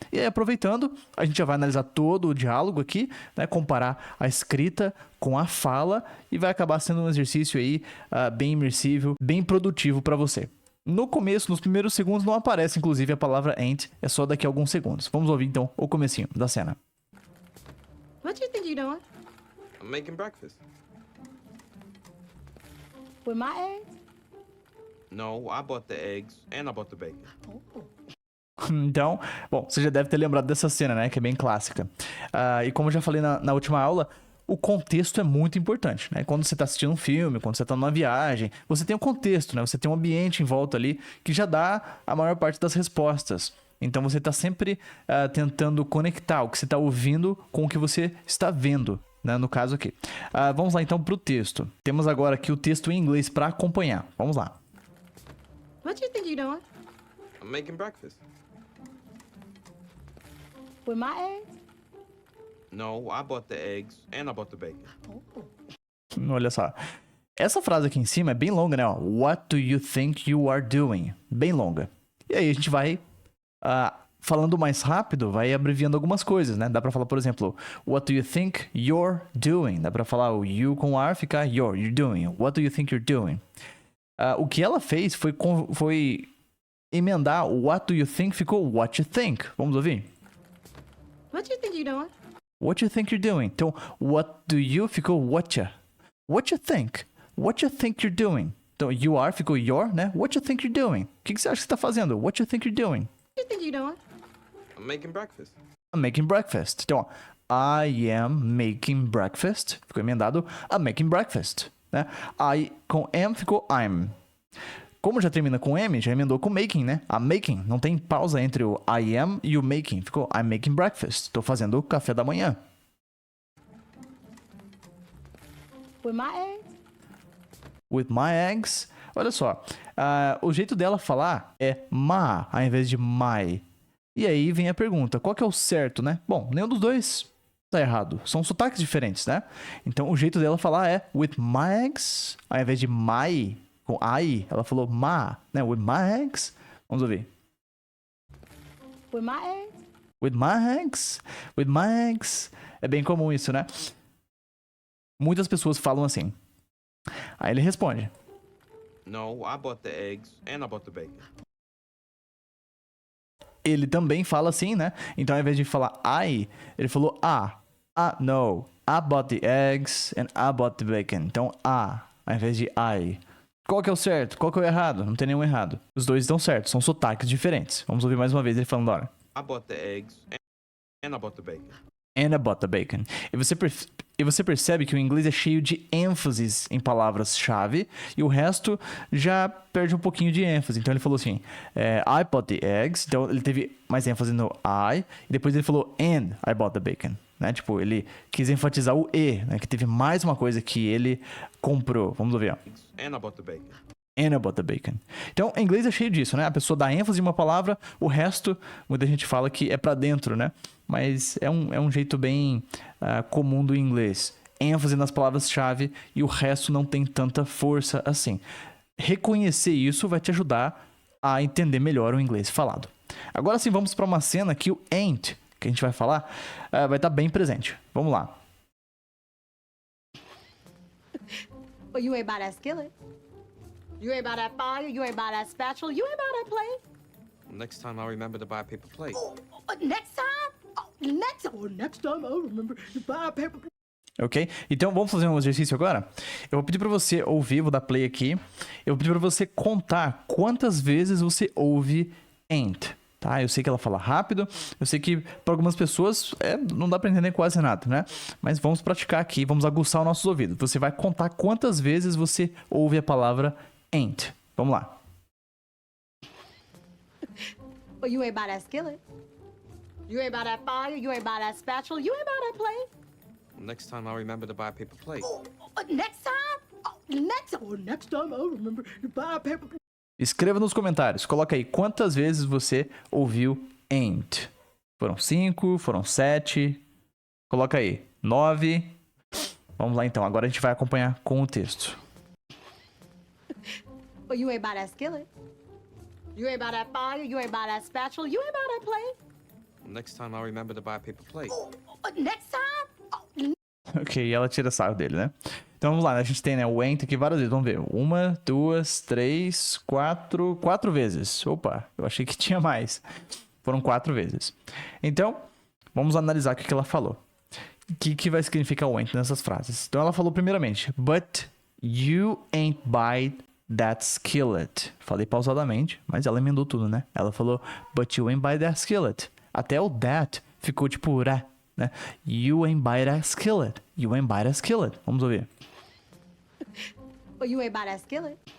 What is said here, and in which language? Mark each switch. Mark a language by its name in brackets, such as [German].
[Portuguese] E aí, aproveitando, a gente já vai analisar todo o diálogo aqui, né, comparar a escrita com a fala e vai acabar sendo um exercício aí bem imersivo, bem produtivo pra você. No começo, nos primeiros segundos, não aparece inclusive a palavra ain't, é só daqui a alguns segundos. Vamos ouvir então o comecinho da cena. [English] What do you think you're doing? I'm making breakfast. With my eggs? No, I bought the eggs and I bought the bacon. [Portuguese] Então, bom, você já deve ter lembrado dessa cena, né? Que é bem clássica. E como eu já falei na última aula, o contexto é muito importante, né? Quando você está assistindo um filme, quando você está numa viagem, você tem um contexto, né? Você tem um ambiente em volta ali que já dá a maior parte das respostas. Então você está sempre tentando conectar o que você está ouvindo com o que você está vendo, né? No caso aqui. Vamos lá então para o texto. Temos agora aqui o texto em inglês para acompanhar. Vamos lá. [English] What do you think you're doing? I'm making breakfast. With my eggs? No, I bought the eggs and I bought the bacon. [Portuguese] Olha só. Essa frase aqui em cima é bem longa, né? Ó, [English] What do you think you are doing? [Portuguese] Bem longa. E aí a gente vai falando mais rápido, vai abreviando algumas coisas, né? Dá pra falar, por exemplo, [English] What do you think you're doing? [Portuguese] Dá pra falar o you com ar, ficar [English] you're doing. What do you think you're doing? [Portuguese] O que ela fez foi emendar o [English] what do you think, [Portuguese] ficou [English] what you think. [Portuguese] Vamos ouvir? [English] What do you think you're doing? What you think you're doing. Então, what do you ficou what you. What you think. What you think you're doing. [Portuguese] Então, you are ficou your, né? [English] What you think you're doing. [Portuguese] O que você acha que você está fazendo? [English] What you think you're doing. What do you think you're doing? I'm making breakfast. I'm making breakfast. Então, I am making breakfast. [Portuguese] Ficou emendado. [English] I'm making breakfast. Né? I com am ficou I'm. [Portuguese] Como já termina com M, já emendou com making, né? [English] I'm making. [Portuguese] Não tem pausa entre o I am e o making. [English] Ficou I'm making breakfast. [Portuguese] Estou fazendo o café da manhã. [English] With my eggs? With my eggs. [Portuguese] Olha só. O jeito dela falar é ma, ao invés de my. E aí vem a pergunta. Qual que é o certo, né? Bom, nenhum dos dois tá errado. São sotaques diferentes, né? Então, o jeito dela falar é [English] with my eggs, [Portuguese] ao invés de my, com I, ela falou ma, né? [English] With my eggs. [Portuguese] Vamos ouvir. [English] With my eggs? With my eggs. With my eggs. [Portuguese] É bem comum isso, né? Muitas pessoas falam assim. Aí ele responde. [English] No, I bought the eggs and I bought the bacon. [Portuguese] Ele também fala assim, né? Então, ao invés de falar I, ele falou no. [English] I bought the eggs and I bought the bacon. [Portuguese] Então, ao invés de I. Qual que é o certo? Qual que é o errado? Não tem nenhum errado. Os dois estão certos, são sotaques diferentes. Vamos ouvir mais uma vez ele falando, olha. [English] I bought the eggs and I bought the bacon. And I bought the bacon. [Portuguese] E você percebe que o inglês é cheio de ênfases em palavras-chave e o resto já perde um pouquinho de ênfase. Então ele falou assim, [English] I bought the eggs. [Portuguese] Então ele teve mais ênfase no I. E depois ele falou, [English] and I bought the bacon. [Portuguese] Né? Tipo, ele quis enfatizar o E, né? Que teve mais uma coisa que ele comprou. Vamos ouvir, ó. [English] And I bought the bacon. And I bought the bacon. [Portuguese] Então, em inglês é cheio disso, né? A pessoa dá ênfase em uma palavra, o resto, muita gente fala que é pra dentro, né? Mas é um jeito bem comum do inglês. ênfase nas palavras-chave e o resto não tem tanta força assim. Reconhecer isso vai te ajudar a entender melhor o inglês falado. Agora sim, vamos para uma cena que o ain't, que a gente vai falar, vai estar bem presente. Vamos lá. [English] Well, you ain't buy that skillet. You ain't buy that fire. You ain't buy that spatula. You ain't buy that plate. Next time I'll remember to buy a paper plate. Next time? Next time I'll remember to buy a paper plate. Ok? [Portuguese] Então vamos fazer um exercício agora? Eu vou pedir para você ouvir, vou dar play aqui. Eu vou pedir para você contar quantas vezes você ouve ain't. Tá? Eu sei que ela fala rápido, eu sei que para algumas pessoas não dá para entender quase nada, né? Mas vamos praticar aqui, vamos aguçar os nossos ouvidos. Você vai contar quantas vezes você ouve a palavra ain't. Vamos lá. [English] Well, you ain't buy that skillet. You ain't buy that fire. You ain't buy that spatula. You ain't buy that plate. Next time I'll remember to buy a paper plate. Next time? Next time I'll remember to buy a paper plate. [Portuguese] Escreva nos comentários, coloca aí quantas vezes você ouviu ain't. Foram 5, foram 7, Coloca aí. 9. Vamos lá então. Agora a gente vai acompanhar com o texto. [English] Well, you ain't buy that skillet. You ain't buy that fire. You ain't buy that spatula. You ain't buy that plate. Next time I'll remember to buy a paper plate. Next time? [Portuguese] Ok, e ela tira sarro dele, né? Então vamos lá, né? A gente tem, né, o ain't aqui várias vezes. Vamos ver. 1, 2, 3, 4. 4 vezes. Opa, eu achei que tinha mais. Foram 4 vezes. Então, vamos analisar o que ela falou. O que vai significar o ain't nessas frases? Então ela falou primeiramente, [English] but you ain't buy that skillet. [Portuguese] Falei pausadamente, mas ela emendou tudo, né? Ela falou, [English] but you ain't buy that skillet. [Portuguese] Até o that ficou tipo ra, né? [English] You ain't buy that skillet. You ain't buy that skillet. [Portuguese] Vamos ouvir. [English] Well, you ain't buy that skillet.